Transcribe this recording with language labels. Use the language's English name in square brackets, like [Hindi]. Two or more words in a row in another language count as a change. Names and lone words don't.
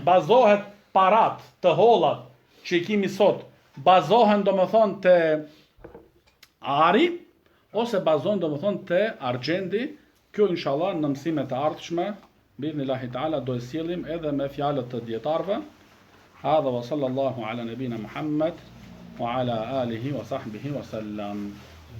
[Albanian] Bazohet parat, të hollat që i kemi sot, bazohen domethënë te ari ose bazohen domethënë te argjendi. Kjo inshallah në mësimet e ardhshme, [Arabic] بإذن الله تعالى [Albanian] do e sjellim edhe me fjalët të dietarëve. [Arabic] هذا وصلى الله على نبينا محمد وعلى آله وصحبه وسلم.